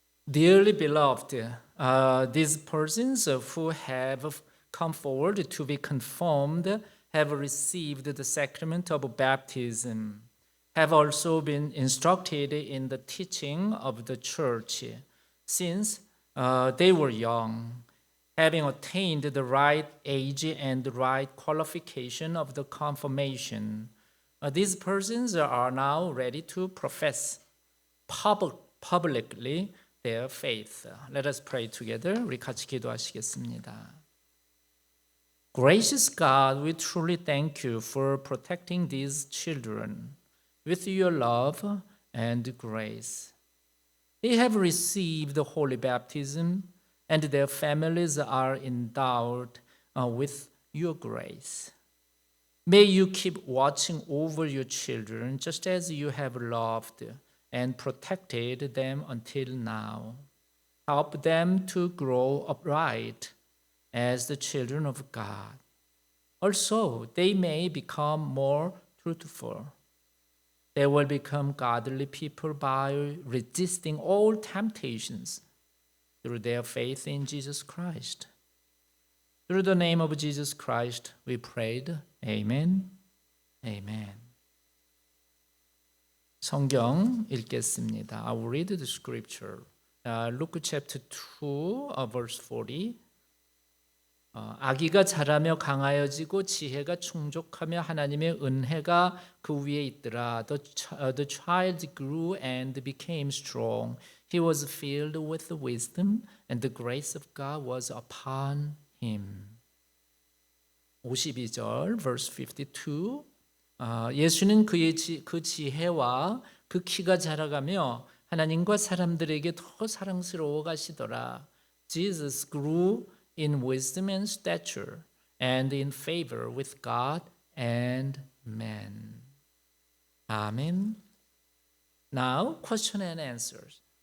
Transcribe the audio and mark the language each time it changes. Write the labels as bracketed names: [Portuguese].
[English] Dearly beloved, these persons who have come forward to be confirmed have received the sacrament of baptism, have also been instructed in the teaching of the church since they were young, having attained the right age and the right qualification of the confirmation. These persons are now ready to profess publicly their faith. Let us pray together. [Korean] 우리 같이 기도하시겠습니다. [English] Gracious God, we truly thank you for protecting these children. With your love, and grace. They have received the holy baptism, and their families are endowed with your grace. May you keep watching over your children just as you have loved and protected them until now. Help them to grow upright as the children of God. Also, they may become more truthful. They will become godly people by resisting all temptations through their faith in Jesus Christ. Through the name of Jesus Christ, we prayed. Amen. Amen. [Korean] 성경 읽겠습니다. [English] I will read the scripture. Luke chapter 2, verse 40. [Korean] 아기가 자라며 강하여지고 지혜가 충족하며 하나님의 은혜가 그 위에 있더라. [English] The child grew and became strong. He was filled with wisdom, and the grace of God was upon him. [Korean] 52절, [English] verse 52. [Korean] 예수는 그 지혜와 그 키가 자라가며 하나님과 사람들에게 더 사랑스러워 가시더라. [English] Jesus grew in wisdom and stature and in favor with God and man. Amen. Now, question and answers.